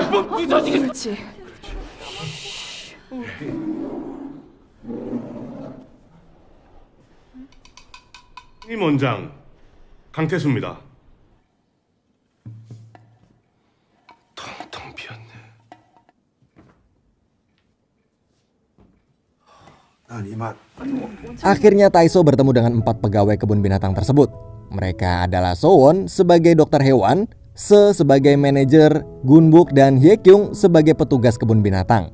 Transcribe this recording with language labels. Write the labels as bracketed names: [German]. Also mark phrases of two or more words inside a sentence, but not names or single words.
[Korean] 뭐 부서지게. 그렇지. 임 원장 강태수입니다. 텅텅 비었네. [Indonesian] Akhirnya Taiso bertemu dengan 4 pegawai kebun binatang tersebut. Mereka adalah Sowon sebagai dokter hewan, Se sebagai manajer, Gunbuk dan Hyekyung sebagai petugas kebun binatang.